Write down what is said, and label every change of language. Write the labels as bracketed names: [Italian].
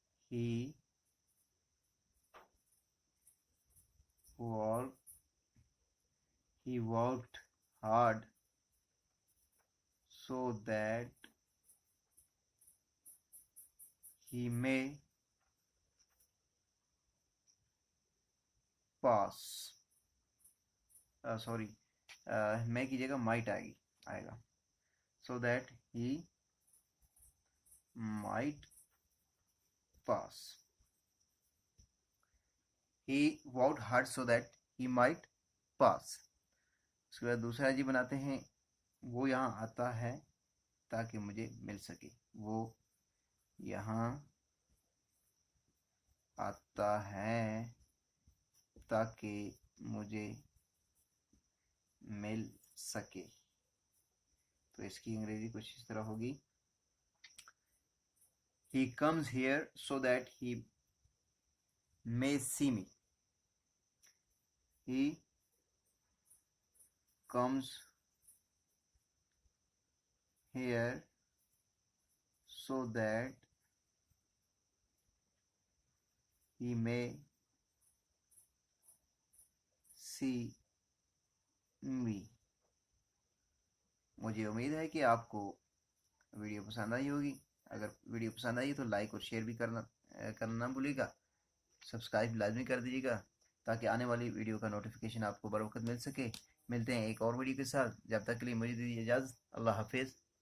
[English] He worked hard so that he may pass। [Hindi] Sorry, मैं की जगह माइट आएगा। [English] So that he might pass. He worked hard so that he might pass. [Hindi] उसके बाद दूसरा जी बनाते हैं, वो यहाँ आता है ताकि मुझे मिल सके। वो यहाँ आता है ताकि मुझे मिल सके। तो इसकी अंग्रेजी कुछ इस तरह होगी, [English] He comes here so that he may see me। He comes here so that he may see me। [Hindi] मुझे उम्मीद है कि आपको वीडियो पसंद आई होगी। अगर वीडियो पसंद आई तो लाइक और शेयर भी करना ना भूलिएगा। सब्सक्राइब लाजमी कर दीजिएगा ताकि आने वाली वीडियो का नोटिफिकेशन आपको बर वक्त मिल सके। मिलते हैं एक और वीडियो के साथ, जब तक के लिए मुझे दीजिए इजाज़त। अल्लाह हाफिज़।